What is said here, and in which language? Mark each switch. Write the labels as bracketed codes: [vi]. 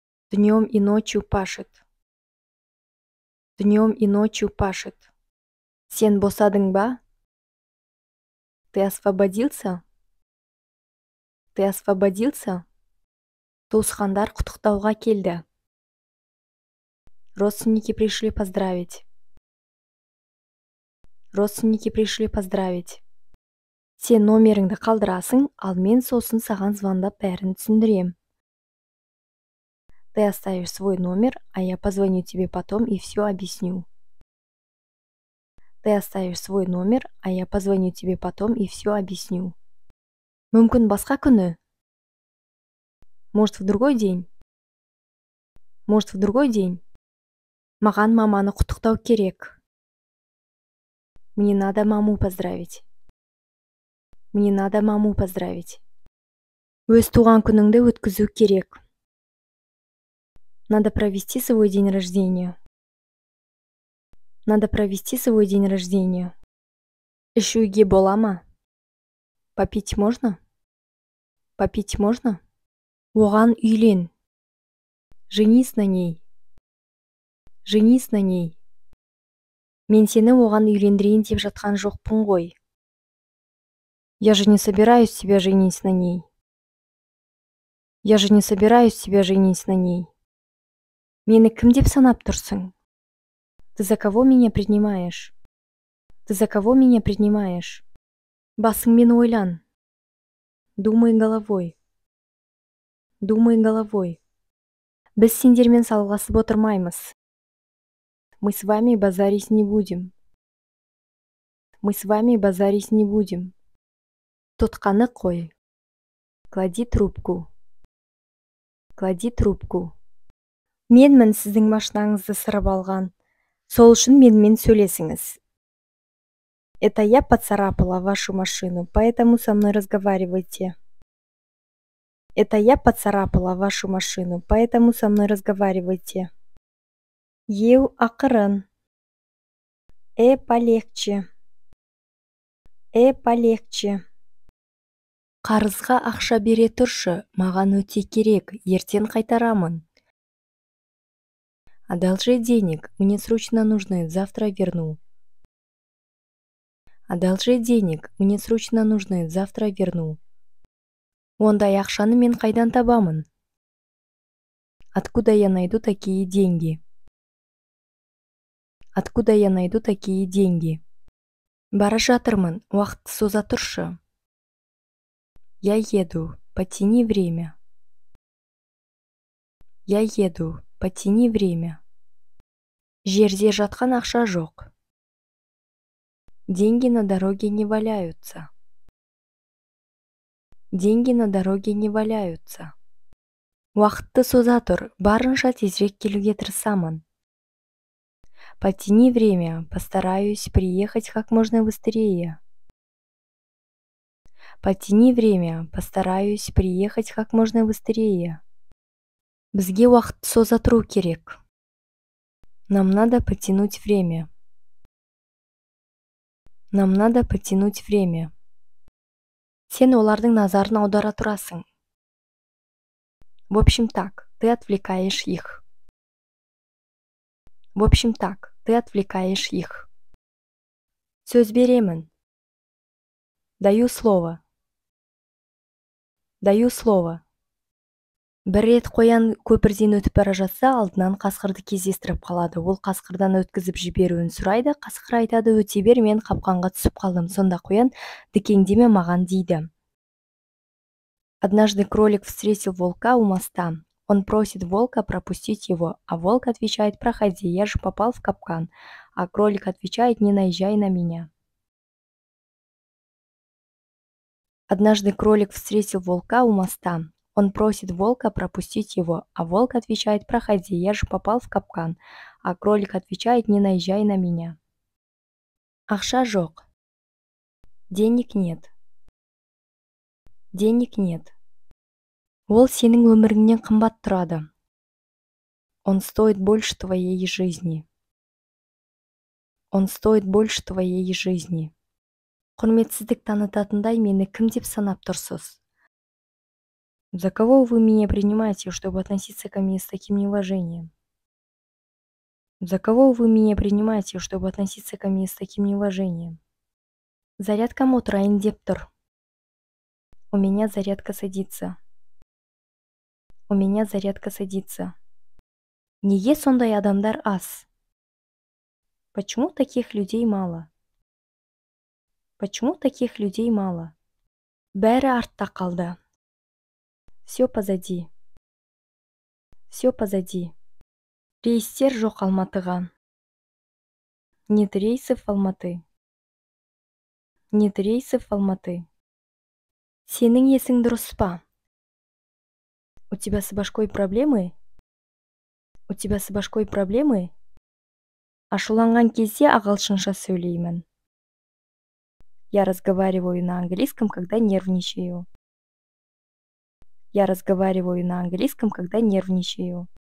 [ru] Днем и ночью пашет. Днем и ночью пашет. [kk] Сен босадың ба? [ru] Ты освободился? Ты освободился? [kk] Туысқандар құттықтауға келді. [ru] Родственники пришли поздравить. Родственники пришли поздравить. [kk] Сен номеріңді қалдырасың, ал мен сосын саған звондап бәрін түсіндірем. [ru] Ты оставишь свой номер, а я позвоню тебе потом и все объясню. Ты оставишь свой номер, а я позвоню тебе потом и все объясню. [kk] Мүмкін басқа күні? [ru] Может, в другой день? Может, в другой день? [kk] Маған маманы құттықтау керек. [ru] Мне надо маму поздравить. Мне надо маму поздравить. [kk] Өз туған күніңді өткізу керек. [ru] Надо провести свой день рождения. Надо провести свой день рождения. [kk] Ішуге бола ма? [ru] Попить можно? Попить можно? [kk] Оған үйлен. [ru] Женись на ней. Женись на ней. [kk] Мен сені оған үйлендірейін деп жатқан жоқпын ғой. [ru] Я же не собираюсь тебя женить на ней. Я же не собираюсь тебя женить на ней. [kk] Мені кім деп санап тұрсың? [ru] Ты за кого меня принимаешь? Ты за кого меня принимаешь? [kk] Басыңмен ойлан. [ru] Думай головой. Думай головой. [kk] Біз сендермен салғасып отырмаймыз. [ru] Мы с вами базарить не будем. Мы с вами базарить не будем. [kk] Тұтқаны қой. [ru] Клади трубку. Клади трубку. [kk] Менмін сіздің машинаңызды сырып алған. Сол үшін менімен сөйлесіңіз. [ru] Это я поцарапала вашу машину, поэтому со мной разговаривайте. Это я поцарапала вашу машину, поэтому со мной разговаривайте. [kk] Еу ақырын. [ru] Полегче. Полегче. [kk] Қарызға ақша бере тұршы, маған өте керек, ертең қайтарамын. [ru] Одолжи денег, мне срочно нужны, завтра верну. Одолжи денег, мне срочно нужны, завтра верну. [kk] Ондай ақшаны мен қайдан табамын? [ru] Откуда я найду такие деньги? Откуда я найду такие деньги? [kk] Бара жатырмын, уақытты соза тұршы. [ru] Я еду, потяни время. Я еду, потяни время. [kk] Жерде жатқан ақша жоқ. [ru] Деньги на дороге не валяются. Деньги на дороге не валяются. [kk] Уақытты соза тұр, барынша тезірек келуге тырысамын. [ru] Потяни время, постараюсь приехать как можно быстрее. Потяни время, постараюсь приехать как можно быстрее. [kk] Бізге уақытты соза тұру керек. [ru] Нам надо потянуть время. Нам надо потянуть время. [kk] Сен олардың назарын аудара тұрасың. [ru] В общем так, ты отвлекаешь их. В общем так, ты отвлекаешь их. [kk] Сөз беремін. [ru] Даю слово. Даю слово. [kk] Бір рет қоян көпірден өтіп бара жатса, алдынан қасқырды кездестіріп қалады. Ол қасқырдан өткізіп жіберуін сұрайды. Қасқыр айтады, өте бер, мен қапқанға түсіп қалдым. Сонда қоян, дікеңдеме маған дейді. [ru] Однажды кролик встретил волка у моста. Он просит волка пропустить его, а волк отвечает: проходи, я же попал в капкан. А кролик отвечает: не наезжай на меня. Однажды кролик встретил волка у моста. Он просит волка пропустить его, а волк отвечает: проходи, я же попал в капкан. А кролик отвечает: не наезжай на меня. [kk] Ақша жоқ. [ru] Денег нет. Денег нет. [kk] Ол сенің өміріңнен қымбат тұрады. [ru] Он стоит больше твоей жизни. Он стоит больше твоей жизни. [kk] Құрметсіздік танытатындай мені кім деп санап тұрсыз? [ru] За кого вы меня принимаете, чтобы относиться ко мне с таким неуважением? За кого вы меня принимаете, чтобы относиться ко мне с таким неуважением? [kk] Зарядкам отырайын деп тұр. [ru] У меня зарядка садится. У меня зарядка садится. [kk] Неге сондай адамдар аз? [ru] Почему таких людей мало? Почему таких людей мало? [kk] Бәрі артта қалды. [ru] Все позади. Все позади. [kk] Рейстер жоқ Алматыға. [ru] Нет рейсов в Алматы. Нет рейсов в Алматы. [kk] Сенің есің дұрыс па? [ru] У тебя с башкой проблемы? У тебя с башкой проблемы? [kk] Ашуланған кезде ағылшынша сөйлеймін. [ru] Я разговариваю на английском, когда нервничаю. Я разговариваю на английском, когда нервничаю.